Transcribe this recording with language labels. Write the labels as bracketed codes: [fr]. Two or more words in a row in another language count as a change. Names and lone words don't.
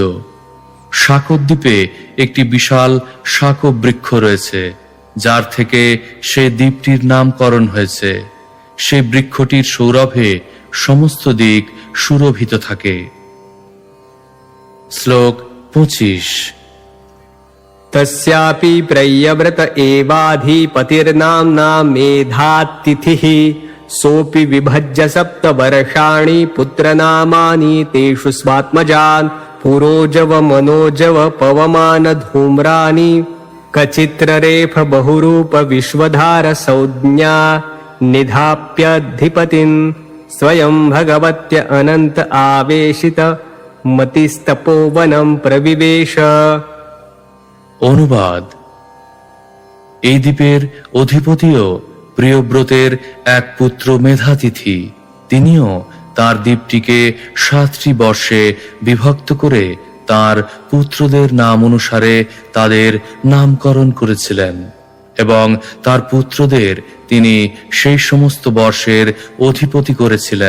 [bn] শাকব দ্বীপে একটি বিশাল শাকব বৃক্ষ রয়েছে, যার থেকে সেই দ্বীপটির নামকরণ হয়েছে। সেই বৃক্ষটির সৌরভে সমস্ত দিক সুরভিত থাকে। শ্লোক 25। [sa] तस्यापि प्रयव्रत एवाधिपतिर्नाम्ना मेधातिथिः सोऽपि विभज्य 7 वर्षाणि पुत्रनामानि तेषु स्वात्मजान् पुरोजव मनोजव पवमान धूम्राणि कचित्ररेफ बहुरूप विश्वधार संज्ञा निधाप्यधिपतिं स्वयं भगवत्य अनंत आवेशित मतिस्तपोवनं प्रविवेश। [bn] অনুবাদ। এই দ্বীপের অধিপতিও প্রিয়ব্রতের এক পুত্র মেধাতিথি। তিনিও তার দ্বীপটিকে 7টি বর্ষে বিভক্ত করে তার পুত্রদের নাম অনুসারে তাদের নামকরণ করেছিলেন এবং তার পুত্রদের তিনি সেই সমস্ত বর্ষের অধিপতি করেছিলেন।